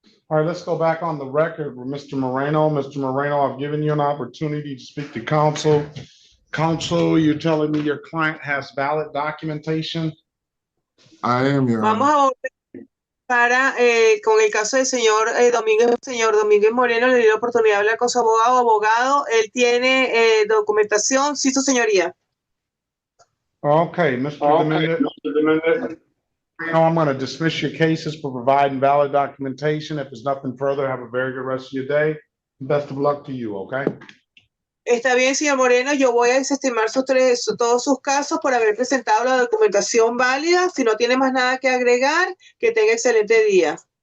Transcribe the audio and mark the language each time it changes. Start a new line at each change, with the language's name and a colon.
English: All right, let's go back on the record with Mr. Moreno. Mr. Moreno, I've given you an opportunity to speak to counsel. Counsel, you're telling me your client has valid documentation? I am, Your
Spanish: Vamos
English: Honor.
Spanish: a volver para con el caso del señor Domínguez. Señor Domínguez Moreno, le dio la oportunidad de hablar con su abogado. Abogado, él tiene documentación. Sí, su señoría.
English: Okay, Mr. Dominguez. I'm going to dismiss your cases for providing valid documentation. If there's nothing further, have a very good rest of your day. Best of luck to you, okay?
Spanish: Está bien, señor Moreno, yo voy a desestimar todos sus casos por haber presentado la documentación válida. Si no tiene más nada que agregar, que tenga excelente día.